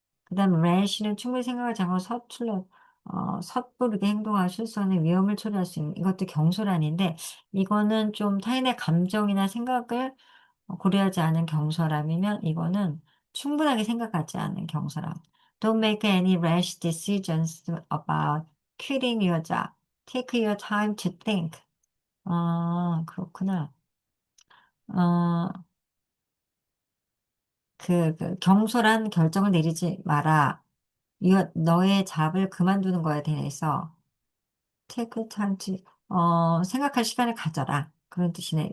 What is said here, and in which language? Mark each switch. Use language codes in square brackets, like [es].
[ko] 그다음 래시는 충분히 생각을 잠깐 섣부르게 행동하고 실수하는 위험을 초래할 수 있는 이것도 경솔함인데 이거는 좀 타인의 감정이나 생각을 고려하지 않은 경솔함이면 이거는 충분하게 생각하지 않은 경솔함. [en] Don't make any rash decisions about quitting your job. Take your time to think. [ko] 아, 그렇구나. 어, 경솔한 결정을 내리지 마라. 너의 잡을 그만두는 거에 대해서 take time to, 생각할 시간을 가져라. 그런 뜻이네.